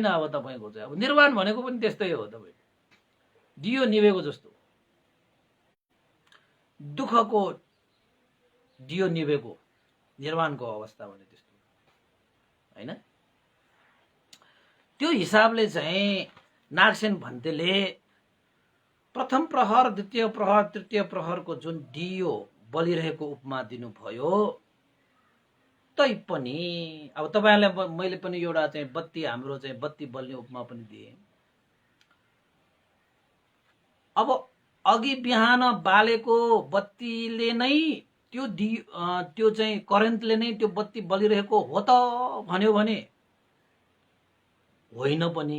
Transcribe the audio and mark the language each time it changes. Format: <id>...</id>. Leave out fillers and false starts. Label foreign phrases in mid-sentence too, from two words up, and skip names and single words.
<ne>अब तपाईँको चाहिँ अब निर्वाण भनेको पनि त्यस्तै हो। तपाईँ दियो निभेको जस्तो, दुःखको दियो निभेको निर्वाणको अवस्था भने त्यस्तो होइन। त्यो हिसाबले चाहिँ नागसेन भन्तेले प्रथम प्रहर, द्वितीय प्रहर, तृतीय प्रहरको जुन दियो बलिरहेको उपमा दिनुभयो, तैपनि अब तपाईँहरूलाई मैले पनि एउटा चाहिँ बत्ती, हाम्रो चाहिँ बत्ती बल्ने उपमा पनि दिएँ। अब अघि बिहान बालेको बत्तीले नै त्यो चाहिँ करेन्टले नै त्यो बत्ती बलिरहेको हो त भन्यो भने होइन पनि।</ne>